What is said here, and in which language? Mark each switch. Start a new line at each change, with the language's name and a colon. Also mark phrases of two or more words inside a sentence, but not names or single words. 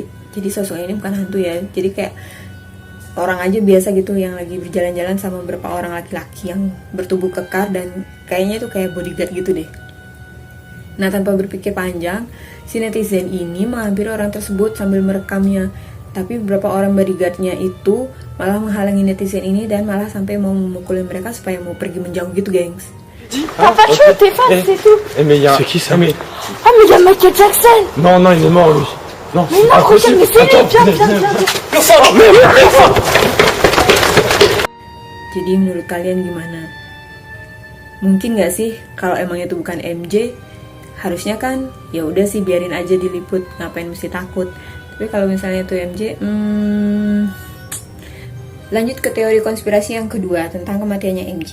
Indonesian: Jadi sosok ini bukan hantu ya, jadi kayak orang aja biasa gitu yang lagi berjalan-jalan sama beberapa orang laki-laki yang bertubuh kekar dan kayaknya itu kayak bodyguard gitu deh. Nah, tanpa berpikir panjang, si netizen ini menghampiri orang tersebut sambil merekamnya. Tapi beberapa orang bodyguardnya itu malah menghalangi netizen ini dan malah sampai mau memukulin mereka supaya mau pergi menjauh gitu, gengs.
French: T'as pas tué tes fans, c'est tout. Mais il y a... C'est qui ça? Mais... Ah, mais il y a Michael Jackson. Non, non, il est mort, lui. Non, Mais non, regarde, mais c'est lui. Viens, viens, viens.
Indonesian: Jadi menurut kalian gimana? Mungkin gak sih kalau emang itu bukan MJ, harusnya kan ya udah sih biarin aja diliput, ngapain mesti takut. Tapi kalau misalnya itu MJ, lanjut ke teori konspirasi yang kedua tentang kematiannya MJ.